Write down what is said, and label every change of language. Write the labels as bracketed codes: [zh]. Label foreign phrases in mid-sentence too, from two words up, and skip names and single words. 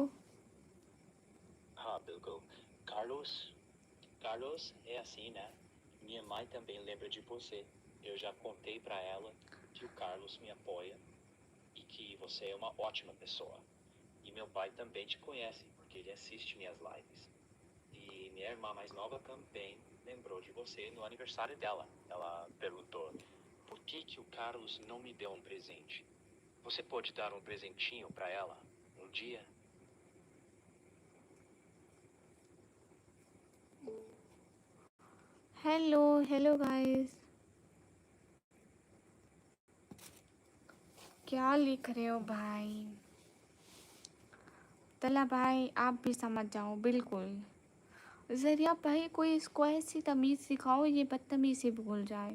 [hi] Ah, बिल्कुल। [pt] Carlos, Carlos é assim, né? Minha mãe também lembra de você. Eu já contei pra ela que o Carlos me apoia e que você é uma ótima pessoa. E meu pai também te conhece, porque ele assiste minhas lives. E minha irmã mais nova também lembrou de você no aniversário dela. Ela perguntou: por que o Carlos não me deu um presente? Você pode dar um presentinho pra ela um dia? [en] hello hello guys, [hi] क्या लिख रहे हो भाई? तला भाई आप भी समझ जाओ बिल्कुल। जरिया भाई कोई इसको ऐसी तमीज़ सिखाओ, ये बदतमीज़ी बोल जाए।